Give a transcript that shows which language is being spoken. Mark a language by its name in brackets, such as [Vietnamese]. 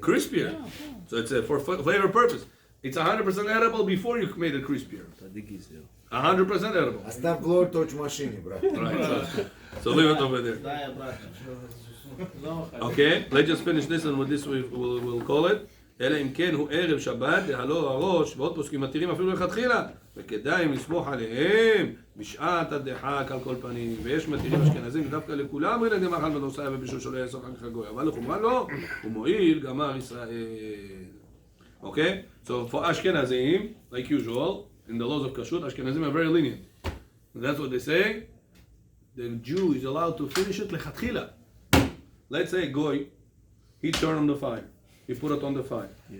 [English] Crispier. So it's for flavor purpose. It's 100% edible before you made it crispier. 100% edible. A stop blowtorch machine, bro. Right. So leave it over there. Okay, let's just finish this, and with this we'll call it. [Hebrew] אלא אם כן הוא ערב שבת, דהלו הראש, ועוד פוסקים מתירים אפילו לכתחילה, וכדאי לסמוך עליהם בשעת הדחק על כל פנים, ויש מתירים אשכנזים ודווקא לכולם, אלא דמאכל בנוסע ובישול שלא יעשו אחר כך הגוי, אבל לחומרה לא, הוא מועיל גמר ישראל. [English] Okay, so for Ashkenazim, like usual, in the laws of Kashrut, Ashkenazim are very lenient. And that's what they say. The Jew is allowed to finish it lechatchila. Let's say Goy, he turned on the fire. He put it on the fire. Yeah.